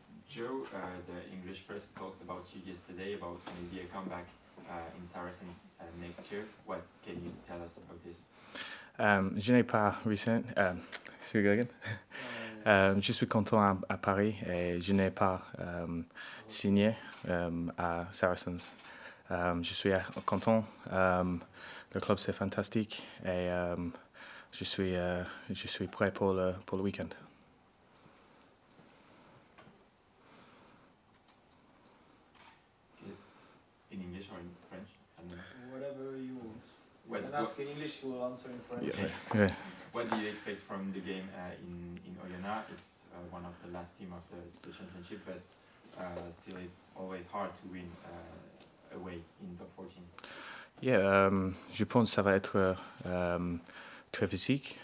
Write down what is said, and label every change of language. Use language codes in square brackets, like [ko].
[en] Joe, the English press talked about you yesterday about maybe a comeback in Saracens next year. What can you tell us about this? [fr] Je n'ai pas recent. Je suis content à Paris et je n'ai pas signé à Saracens. je suis content. Le club c'est fantastique et je suis prêt pour le week-end. [en] In English or in French? I don't know. Whatever you want. You What- can what- ask in English, he will answer in French. Yeah. What do you expect from the game in Oyonnax? It's one of the last team of the championship, but still it's always hard to win away in top 14. [fr] Yeah, je pense que ça va être très physique.